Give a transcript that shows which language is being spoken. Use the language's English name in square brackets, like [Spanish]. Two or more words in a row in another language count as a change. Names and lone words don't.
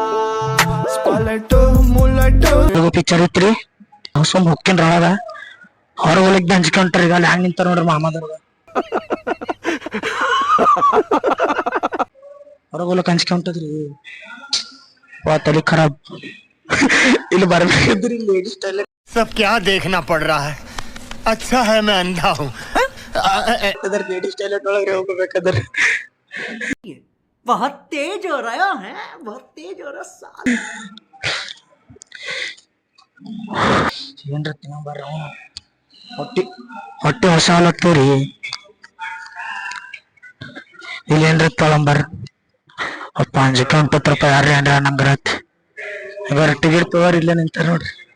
[Kannada] ಪಿಕ್ಚರ್ ಇತ್ರಿ, ಸುಮ್ ಹೊಕ್ಕಿನ್ರಿ ಒಳಗ. ಹೊರಗೊಳಗ್ ಹಂಚ್ಕೊಂಡ್ರಿ ಈಗ ಅಲ್ಲಿ ಹ್ಯಾಂಗ್ ನಿಂತಾರ ನೋಡ್ರಿ ಮಾಮಾದವ್ರ ಹೊರಗೊಲಕ್ ಹಂಚ್ಕೊಂಟದ್ರಿ ವಾ ತಲೆ ಖರಾಬ್ ಇಲ್ಲಿ ಬರ್ಬೇಕಿದ್ರಿ [English] ladies toilet [Hindi] सब क्या देखना पड़ रहा है अच्छा है मैं अंधा हूँ [Kannada] ಅದ್ರ [English] ladies toilet [Kannada] ಒಳಗ್ರೆ ಹೋಗ್ಬೇಕಾದ್ರ [Hindi] बहुत तेज हो रहा है बहुत तेज हो रहा साल [Kannada] ಏನ್ರ ತಿನ್ನಬಾರ ಹೊಟ್ಟಿ ಹೊಟ್ಟೆ ಹೊಸ ಹಾಲತ್ತವ್ರಿ ಇಲ್ಲಿ ಏನ್ರ ತೊಳಂಬರ್ ಅಪ್ಪ ಅಂಜಕ್ಕೆ 20 ರೂಪಾಯಿ ಯಾರ್ರಿ ಏನ್ರ ನಂಗರತ್ ಇವಾಗ ಟಿಕೆಟ್ ತಗೋರಿ ಇಲ್ಲೇ ನಿಂತಾರ ನೋಡ್ರಿ